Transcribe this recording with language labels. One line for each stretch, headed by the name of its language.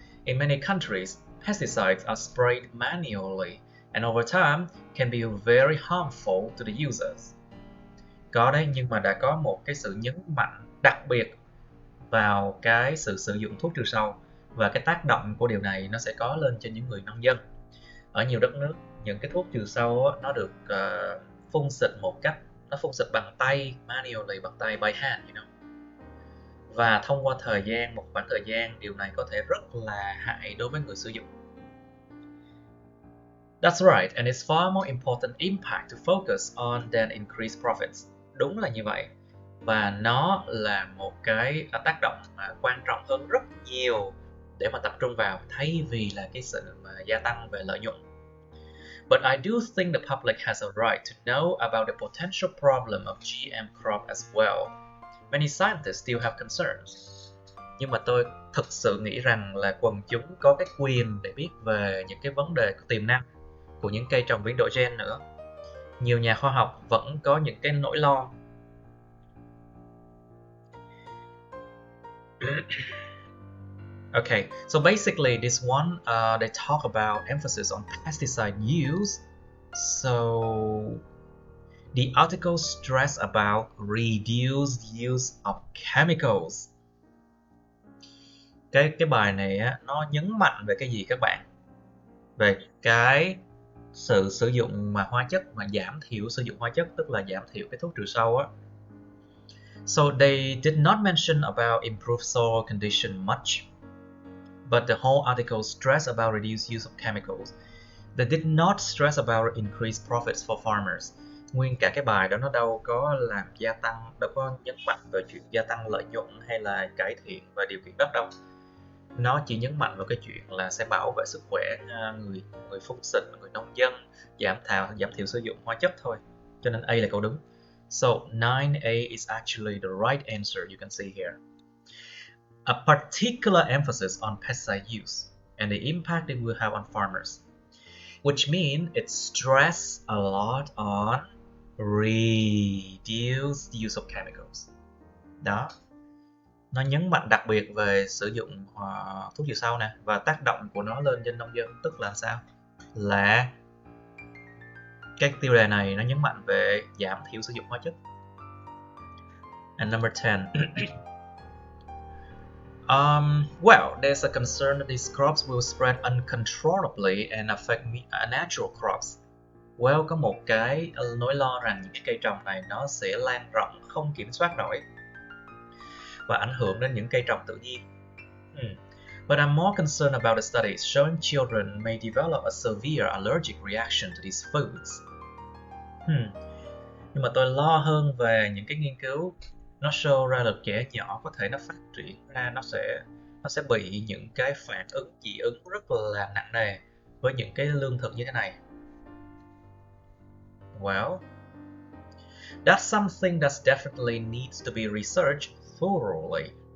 English: In many countries, pesticides are sprayed manually and over time can be very harmful to the users.
Vietnamese: Có đấy, nhưng mà đã có một cái sự nhấn mạnh đặc biệt vào cái sự sử dụng thuốc trừ sâu và cái tác động của điều này nó sẽ có lên cho những người nông dân. Ở nhiều đất nước, những cái thuốc trừ sâu nó được phun xịt một cách, nó phun xịt bằng tay, manually, bằng tay,
English: by hand, you know.
Vietnamese: Và thông qua một khoảng thời gian, điều này có thể rất là hại đối với người sử dụng.
English: That's right, and it's far more important impact to focus on than increased profits.
Vietnamese: Đúng là như vậy. Và nó là một cái tác động quan trọng hơn rất nhiều để mà tập trung vào, thay vì là cái sự gia tăng về lợi nhuận.
English: But I do think the public has a right to know about the potential problem of GM crop as well. Many scientists still have concerns.
Vietnamese: Nhưng mà tôi thực sự nghĩ rằng là quần chúng có cái quyền để biết về những cái vấn đề tiềm năng của những cây trồng biến đổi gen nữa. Nhiều nhà khoa học vẫn có những cái nỗi lo.
English: Okay, so basically this one, they talk about emphasis on pesticide use. So the article stress about reduced use of chemicals.
Vietnamese: Cái bài này á, nó nhấn mạnh về cái gì các bạn? Về cái sự sử dụng mà hóa chất, mà giảm thiểu sử dụng hóa chất, tức là giảm thiểu cái thuốc trừ sâu á.
English: So they did not mention about improved soil condition much, but the whole article stressed about reduced use of chemicals. They did not stress about increased profits for farmers.
Vietnamese: Nguyên cả cái bài đó nó đâu có đâu có nhấn mạnh về chuyện gia tăng lợi nhuận hay là cải thiện về điều kiện đất đâu. Nó chỉ nhấn mạnh vào cái chuyện là sẽ bảo vệ sức khỏe người phun xịt, người nông dân, giảm thiểu sử dụng hóa chất thôi. Cho nên A là câu đúng.
English: So 9A is actually the right answer, you can see here. A particular emphasis on pesticide use and the impact it will have on farmers, which means it stressed a lot on reduced use of chemicals.
Vietnamese: Đó. Nó nhấn mạnh đặc biệt về sử dụng thuốc trừ sâu nè, và tác động của nó lên trên nông dân, tức là sao? Là cái tiêu đề này nó nhấn mạnh về giảm thiểu sử dụng hóa chất.
English: And number 10. Well, there's a concern that these crops will spread uncontrollably and affect natural crops.
Vietnamese: Well, có một cái nỗi lo rằng những cái cây trồng này nó sẽ lan rộng không kiểm soát nổi và ảnh hưởng đến những cây trồng tự nhiên.
English: But I'm more concerned about the studies showing children may develop a severe allergic reaction to these foods.
Vietnamese: Nhưng mà tôi lo hơn về những cái nghiên cứu nó show ra là trẻ nhỏ có thể nó phát triển ra, nó sẽ bị những cái phản ứng dị ứng rất là nặng nề với những cái lương thực như thế này.
English: Well, that's something that definitely needs to be researched thoroughly.